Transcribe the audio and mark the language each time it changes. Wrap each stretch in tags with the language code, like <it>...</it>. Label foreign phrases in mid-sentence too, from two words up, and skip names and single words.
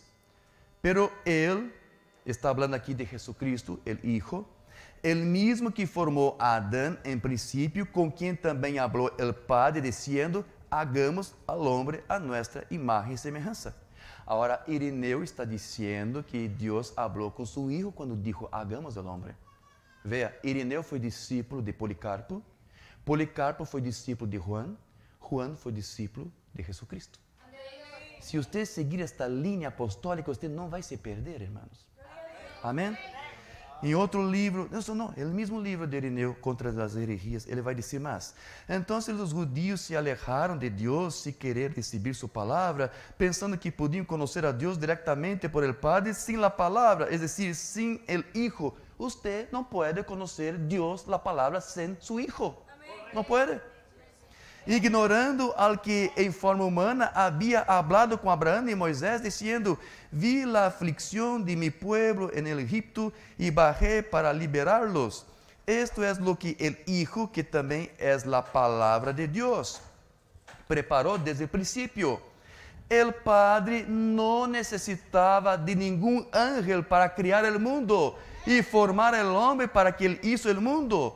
<es>Pero él está hablando aquí de Jesucristo, el Hijo, el mismo que formó a Adán en principio, con quien también habló el Padre, diciendo, hagamos al hombre a nuestra imagen y semejanza. Ahora, Irineo está diciendo que Dios habló con su Hijo cuando dijo, hagamos al hombre. Vea, Irineo fue discípulo de Policarpo, Policarpo foi discípulo de Juan, Juan foi discípulo de Jesucristo.</es> <pt>Se você seguir esta linha apostólica, você não vai se perder, hermanos. Amém? Em outro livro, não, é o mesmo livro de Irineu contra as herejías, ele vai dizer mais. Então, os judeus se alejaram de Deus sem querer receber sua palavra, pensando que podiam conhecer a Deus diretamente</pt> <es>por el Padre</es> <pt>sem a palavra, é decir, sem</pt> <es>el Hijo.</es> <pt>Você não pode conhecer Deus, a palavra, sem</pt> <es>su Hijo.</es> <pt>Não pode. Ignorando</pt> <es>al que</es> <pt>em forma humana havia hablado com Abraão e Moisés, dizendo,</pt> <es>vi la aflicción de mi pueblo en el Egipto y bajé para liberarlos. Esto es lo que el Hijo, que también es la palabra de Dios, preparó desde el principio. El Padre no necesitaba de ningún ángel para crear el mundo y formar el hombre para que él hizo el mundo.</es>